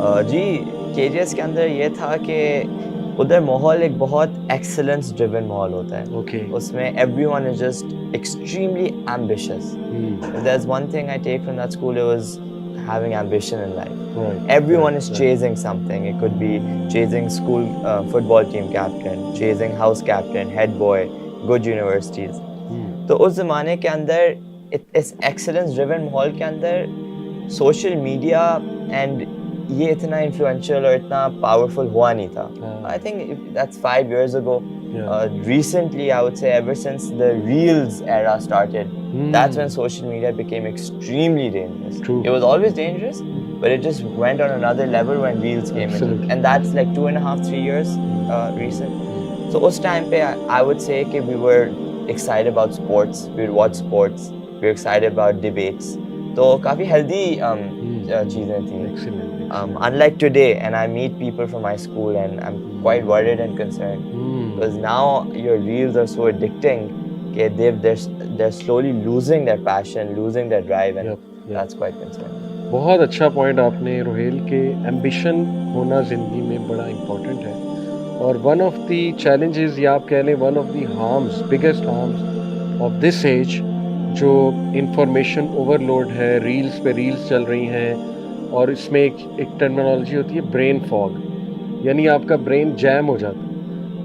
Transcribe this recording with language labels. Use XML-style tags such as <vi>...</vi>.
<ur>جی KGS کے اندر یہ تھا کہ ادھر ماحول ایک بہت ایکسلنس ڈریون ماحول ہوتا ہے.</ur> <en>اس میں everyone is just extremely ambitious. If there's one thing I take from that school, it was having ambition in life. Everyone is chasing something. It could be chasing school football team captain, chasing house captain, head boy, good universities.</en> <ur>تو اس زمانے کے اندر اس excellence driven ماحول کے اندر social media and یہ اتنا influential اور اتنا powerful ہوا نہیں تھا.</ur> <en>I think that's 5 years ago. Recently, I would say ever since the Reels era started, that's when social media became extremely dangerous. It was always dangerous, but it just went on another level when Reels came in. And that's like 2.5, 3 years recent. So</en> <ur>us time pe</ur> <en>I would say that we were excited about sports. We would watch sports. We were excited about debates.</en> <ur>So काफी healthy چیزیں تھیں.</ur> <en>Unlike today, and I meet people from my school and I'm quite worried and concerned because now your reels are so addicting that they're slowly losing their passion, losing their drive, and that's quite concerning.</en> <ur>بہت اچھا point آپ نے روہیل کہ ambition ہونا زندگی میں بڑا important ہے.</ur> <en>اور one of the challenges</en> <ur>یا آپ کہہ لیں</ur> <en>One of the harms biggest harms of this age جو information overload ہے.</en> <ur>ریلز پہ ریلز چل رہی ہیں اور اس میں ایک ٹرمینالوجی ہوتی ہے برین فاگ، یعنی آپ کا برین جیم ہو جاتا ہے.</ur>